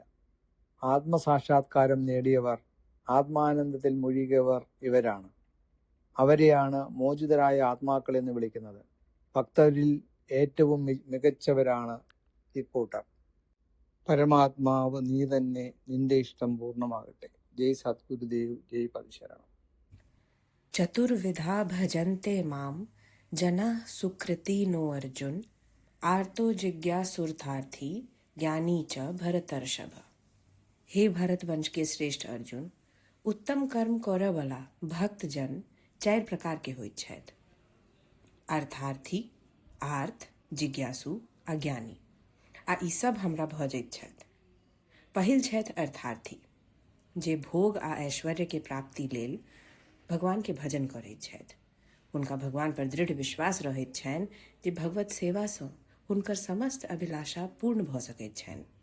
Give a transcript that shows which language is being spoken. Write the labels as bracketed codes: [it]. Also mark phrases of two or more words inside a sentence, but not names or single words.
[ml] ആത്മസാക്ഷാത്കാരം നേടിയവർ, ആത്മാനന്ദത്തിൽ മുഴുകിയവർ ഇവരാണ്. അവരെയാണ് മോചിതരായ ആത്മാക്കൾ എന്ന് വിളിക്കുന്നത്. ഭക്തരിൽ ഏറ്റവും മികച്ചവരാണ് ഇക്കൂട്ടർ. പരമാത്മാവ് നീ തന്നെ, നിന്റെ ഇഷ്ടം പൂർണ്ണമാകട്ടെ. ജയ് സദ്ഗുരുദേവ്, ജയ് പരശുരാം. [sa] चतुर्विधा भजन्ते माम जना सुकृति नो अर्जुन आर्तो जिज्ञासुर्थार्थी ज्ञानी च भरतर्षभ। [mai] हे भरत वंश के श्रेष्ठ अर्जुन, उत्तम कर्म करय वाला भक्त जन 4 प्रकार के होइत छथि: अर्थार्थी, आर्थ, जिज्ञासु आ ज्ञानी। आ ई सब हमरा भऽ जाइत छथि। पहिल छथि अर्थार्थी, जे भोग आ ऐश्वर्य के प्राप्ति लेल भगवान के भजन करैत छथि। हुनका भगवान पर दृढ़ विश्वास रहैत छनि जे भगवत सेवा सँ हुनकर समस्त अभिलाषा पूर्ण भऽ सकैत छनि।